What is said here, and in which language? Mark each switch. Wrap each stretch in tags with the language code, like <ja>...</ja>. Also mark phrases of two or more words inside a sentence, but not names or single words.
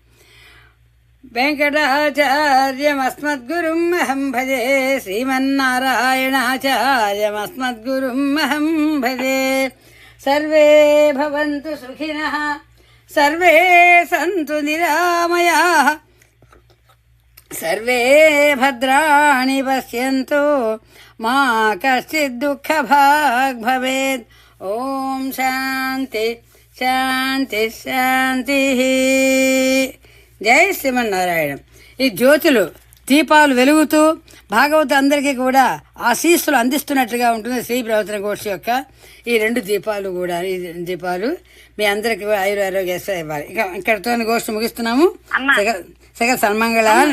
<sa>वेङ्कटाचार्य अस्मद्गुरुम् अहं भजे श्रीमन्नारायणाचार्य अस्मद्गुरुम् अहं भजे सर्वे भवन्तु सुखिनः सर्वे सन्तु निरामयः सर्वे भद्राणि पश्यन्तु मा कश्चिद् दुःख भाग् भवेत्. ओं शान्ति शान्ति शान्ति.</sa> <te>జై శ్రీమన్నారాయణ. ఈ జ్యోతులు దీపాలు వెలుగుతూ భాగవత అందరికీ కూడా ఆశీస్సులు అందిస్తున్నట్లుగా ఉంటుంది శ్రీ ప్రవచన గోష్ఠి యొక్క ఈ రెండు దీపాలు కూడా. ఈ దీపాలు మీ అందరికి ఆరోగ్య ఇవ్వాలి. ఇక ఇక్కడతో గోష్ఠి ముగిస్తున్నాము. సగ సన్మంగళ.</te>